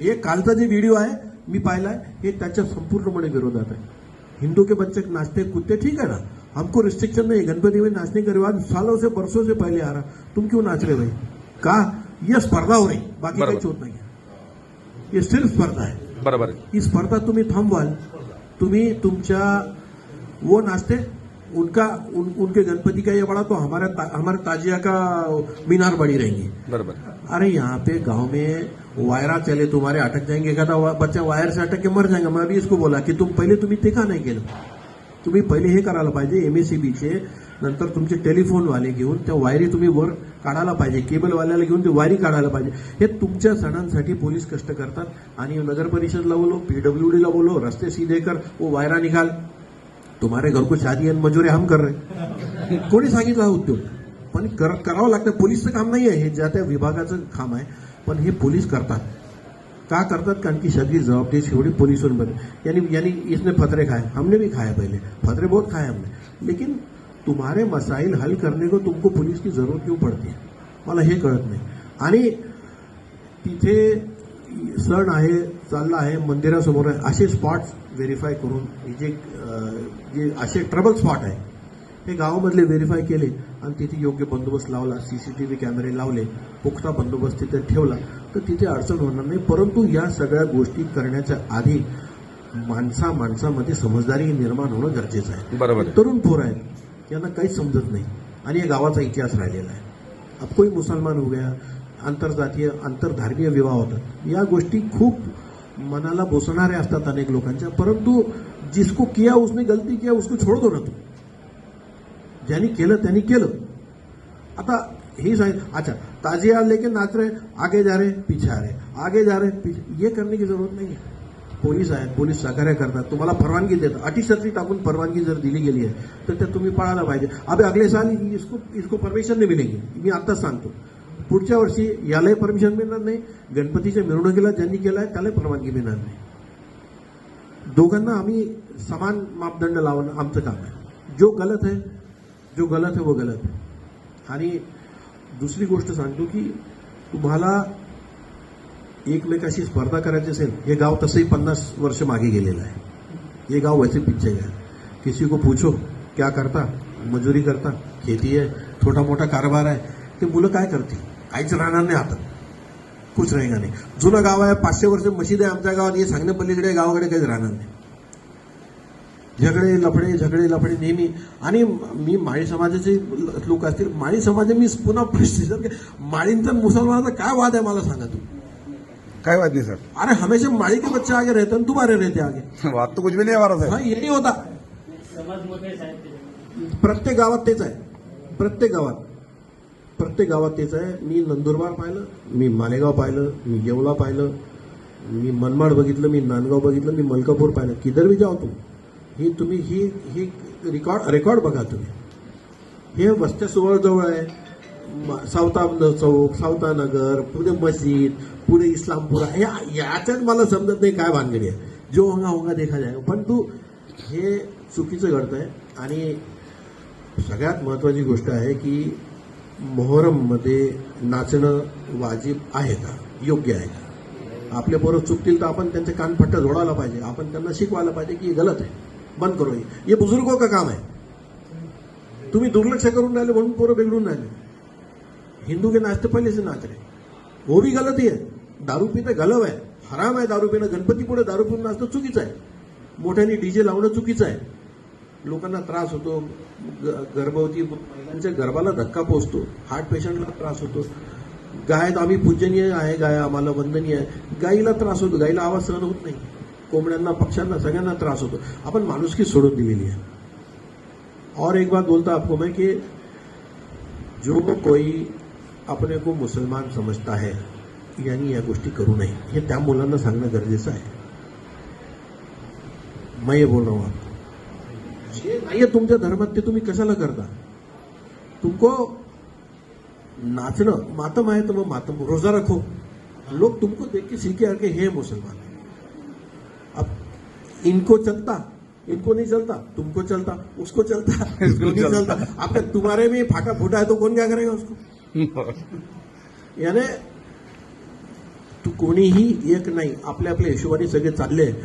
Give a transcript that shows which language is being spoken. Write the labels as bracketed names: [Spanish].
[Marathi] हे कालचा जे व्हिडिओ आहे मी पाहिलाय, हे त्याच्या संपूर्णपणे विरोधात आहे। [Hindi] हिंदू के बच्चे नाचते कूदते, ठीक है ना, हमको रिस्ट्रिक्शन नहीं है, गणपति में नाचने का रिवाज सालों से बरसों से पहले आ रहा, तुम क्यों नाच रहे भाई? का ये स्पर्धा हो रही, [Marathi] बाकी काही बरोबर। होत नाही, [Hindi] ये सिर्फ स्पर्धा है। बराबर है [Marathi] ही स्पर्धा तुम्ही थांबवाल, तुम्ही तुमच्या [Hindi] वो नाचते उनके गणपति का ये बड़ा तो हमारे ताजिया का मीनार बड़ी रहेंगी। बराबर अरे यहाँ पे गांव में वायरा चले, तुम्हारे अटक जाएंगे, एखादा बच्चा वायर से अटक के मर जाएगा। मैं अभी इसको बोला की [Marathi] तुम्ही ते का नाही केलं? तुम्ही पहिले हे करायला पाहिजे, एमएससीबीचे नंतर तुमचे टेलिफोनवाले घेऊन त्या वायरी तुम्ही वर काढायला पाहिजे, केबलवाल्याला घेऊन ते वायरी काढायला पाहिजे। हे तुमच्या सणांसाठी पोलीस कष्ट करतात आणि नगर परिषदला बोलो, पीडब्ल्यूडीला बोलो, [Hindi] रस्ते सीधे कर, वो वायरा निकाल, तुम्हारे घर को शादी आणि मजुरी हम कर रहे। [Marathi] कोणी सांगितलं हा उद्योग? पण करावं लागतं, पोलीसचं काम नाही आहे हे, ज्या त्या विभागाचं काम आहे, पण हे पोलीस करतात। का करतात? कारण की सगळी जवाबदेही शेवटी [Hindi] पुलिसों पर। यानी इसने फतरे खाए, हमने भी खाए, पहले फतरे बहुत खाए हमने, लेकिन तुम्हारे मसाइल हल करने को तुमको पुलिस की जरूरत क्यों पड़ती है, [Marathi] मला हे कळत नाही। आणि तिथे सण आहे, चालला आहे, मंदिरासमोर आहे, असे स्पॉट्स व्हेरीफाय करून जे असे ट्रबल स्पॉट आहे हे गावामधले व्हेरीफाय केले आणि तिथे योग्य बंदोबस्त लावला, सीसीटीव्ही कॅमेरे लावले, पुख्ता बंदोबस्त तिथे ठेवला, तर तिथे अडचण होणार नाही। परंतु या सगळ्या गोष्टी करण्याच्या आधी माणसामध्ये समजदारी निर्माण होणं गरजेचं आहे। बरोबर। तरुण पोर आहेत, यांना काहीच समजत नाही आणि या गावाचा इतिहास राहिलेला आहे। [Hindi] अब कोई मुसलमान हो गया, [Marathi] आंतरजातीय आंतरधर्मीय विवाह होतात, या गोष्टी खूप मनाला बोसणाऱ्या असतात अनेक लोकांच्या, परंतु [Hindi] जिसको किया उसने गलती किया उसको छोड़ दो ना तू, [Marathi] ज्यांनी केलं त्यांनी केलं। [Hindi] आता ही अच्छा ताजिया लेके नाच रहे, आगे जा रहे पीछे आ रहे, आगे जा रहे पीछे, ये करने की जरूरत नहीं है। [Marathi] पोलीस आहेत, पोलीस सहकार्य करतात, तुम्हाला परवानगी देतात, अटीशर्ती टाकून परवानगी जर दिली गेली आहे तर त्या तुम्ही पाळायला पाहिजे। [Hindi] अबे अगले साल इसको परमिशन नहीं मिलेगी, [Marathi] मी आताच सांगतो। पुढच्या वर्षी यालाही परमिशन मिळणार नाही, गणपतीच्या मिरवणुकीला ज्यांनी केलं आहे त्यालाही परवानगी मिळणार नाही। दोघांना आम्ही समान मापदंड लावणं आमचं काम आहे। [Hindi] जो गलत है वो गलत है। [Marathi] आणि दुसरी गोष्ट सांगतो की तुम्हाला एकमेकाशी स्पर्धा करायची असेल, हे गाव तसंही 50 वर्ष मागे गेलेलं आहे, हे गाव [Hindi] वैसे पीछे गया। किसी को पूछो क्या करता, मजुरी करता, खेती है, [Marathi] छोटा मोठा कारभार आहे, ते मुलं काय करतील? काहीच राहणार नाही, आता [Hindi] कुछ रहेगा नाही। [Marathi] जुनं गाव आहे, 500 वर्ष मशीद आहे आमच्या गावात, हे सांगण्या पलीकडे गावाकडे काहीच राहणार नाही। झगडे लफडे नेहमी। आणि मी माळी समाजाचे लोक असतील, माळी समाज मी पुन्हा प्रश्न, माळींचा मुसलमानाचा काय वाद आहे मला सांगा तुम्ही? [Hindi] काय बात नहीं सर, अरे हमेशा माळी के बच्चे आगे रहते हैं, तुम्हारे रहते आगे, बात तो कुछ भी नहीं हमारा सर। हाँ ये नहीं होता। [Marathi] प्रत्येक गावात तेच आहे, प्रत्येक गावात तेच आहे। मी नंदुरबार पाहिलं, मी मालेगाव पाहिलं, मी येवला पाहिलं, मी मनमाड बघितलं, मी नांदगाव बघितलं, मी मलकापूर पाहिलं, [Hindi] किधर भी जाओ [Marathi] तुम्ही ही रेकॉर्ड बघा तुम्ही। हे वस्त्या जवळ आहे, सावता चौक, सावता नगर, पुढे मस्जिद, पुढे इस्लामपुरा, याच्यात मला समजत नाही काय भानगडी आहे। [Hindi] जो होगा देखा जाएगा, [Marathi] पण तू हे चुकीचं घडतंय। आणि सगळ्यात महत्वाची गोष्ट आहे की मोहरममध्ये नाचणं वाजिब आहे का, योग्य आहे का? आपले पोरं चुकतील तर आपण त्यांचे कानफट्टा जोडायला पाहिजे, आपण त्यांना शिकवायला पाहिजे की हे गलत आहे, [Hindi] बंद करो, ये बुजुर्गों का काम है। [Marathi] तुम्ही दुर्लक्ष करून राहिले म्हणून पोरं बिघडून राहिले। [Hindi] हिंदू के नाचते पहले से नाच रहे, वो भी गलत ही है। [Marathi] दारू पिणं गलव आहे, हराम आहे दारू पिणं, गणपती पुढे दारू पिऊन नाचणं चुकीचं आहे, मोठ्याने डीजे लावणं चुकीचं आहे। लोकांना त्रास होतो, गर्भवती महिलांच्या गर्भाला धक्का पोचतो, हार्ट पेशंटला त्रास होतो. गाय आम्ही पूजनीय आहे, गाय आम्हाला वंदनीय आहे. गायीला त्रास होतो, गायीला आवाज सहन होत नाही. कोंबड्यांना, पक्ष्यांना, सगळ्यांना त्रास होतो. आपण माणुसकी सोडून दिलेली आहे. [Hindi] और एक बात बोलता आपको मैं कि जो कोई अपने को मुसलमान समजता है [Marathi] यांनी या गोष्टी करू नये, हे त्या मुलांना सांगणं गरजेचं आहे. [Hindi] मैं ये बोल रहा हूं आपको, [Marathi] जे नाहीये तुमच्या धर्मात ते तुम्ही कशाला करता? तुमको नाचणं मातम आहे तर मग मातम, [Hindi] रोजा रखो. लोग तुमको देख के सीखे आके हे मुसलमान है. अब इनको चलता, इनको नहीं चलता, तुमको चलता, उसको चलता, इसको नहीं चलता. अब तुम्हारे में फाका फूटा है तो कौन क्या करेगा उसको? [Marathi] यानी तू कोणीही एक नाही, आपल्या आपल्या हिशोबाने सगळे चालले.